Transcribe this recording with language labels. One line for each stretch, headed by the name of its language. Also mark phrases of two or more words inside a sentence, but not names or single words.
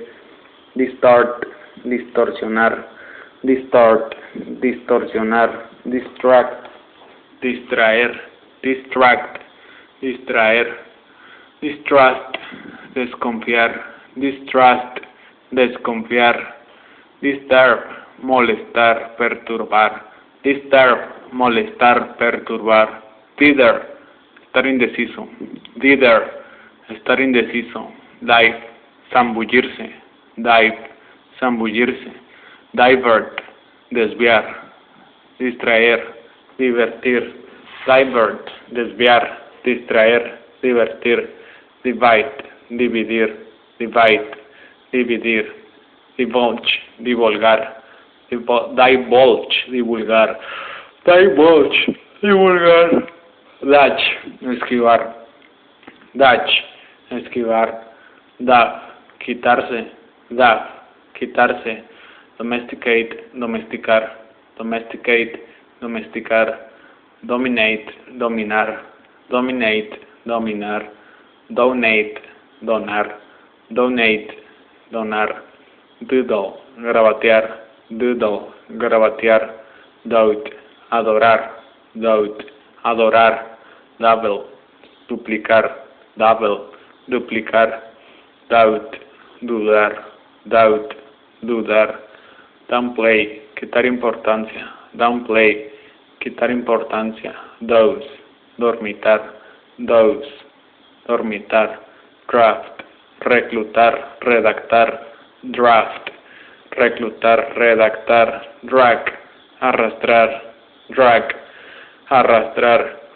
Spanish: Distort, distorsionar. Distort, distorsionar. Distract, distraer. Distract, distraer. Distrust, desconfiar. Distrust, desconfiar. Disturb, molestar, perturbar. Disturb, molestar, perturbar. Dither, estar indeciso. Dither, estar indeciso. Dive, zambullirse. Dive, zambullirse. Divert, desviar. Distraer, divertir. Divert, desviar. Distraer, divertir. Divide, dividir. Divide, dividir. Divulge, divulgar. Divulge, divulgar. Divulge, divulgar. Dodge, esquivar. Dodge, esquivar. Dab, quitarse. Dab, quitarse. Domesticate, domesticar. Domesticate, domesticar. Dominate, dominar. Dominate, dominar. Donate, donar. Donate, donar. Doodle, gravatear. Doodle, gravatear. Doubt, adorar. Doubt, adorar. Double, duplicar. Double, duplicar. Doubt, dudar. Doubt, dudar. Downplay, quitar importancia. Downplay, quitar importancia. Doze, dormitar. Doze, dormitar.
English: Draft,
Spanish: reclutar, redactar. Draft, reclutar, redactar. Drag, arrastrar. Drag, arrastrar.